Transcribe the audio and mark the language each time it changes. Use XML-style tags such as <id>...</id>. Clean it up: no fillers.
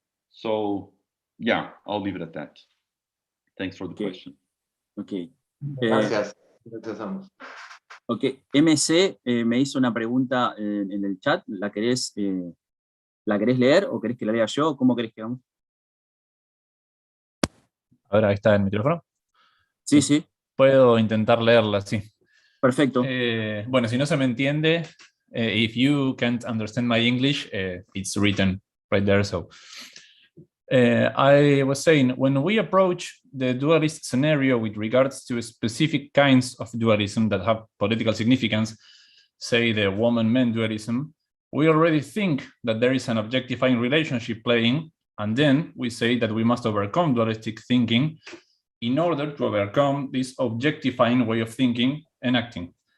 <en>So yeah, I'll leave it at that. Thanks for the question. Okay.</en> <es>Gracias. Gracias a ambos. Ok, MC me hizo una pregunta en el chat. ¿La querés leer o querés que la lea yo? ¿Cómo querés que hagamos? Ahora está el micrófono. Sí, sí. Puedo intentar leerla, sí. Perfecto. Bueno, si no se me entiende,</es> <en>if you can't understand my English, it's written right there. So I was saying, when we approach the dualist scenario with regards to specific kinds of dualism that have political significance, say the woman-man dualism, we already think that there is an objectifying relationship playing, and then we say that we must overcome dualistic thinking in order to overcome this objectifying way of thinking and acting.</en>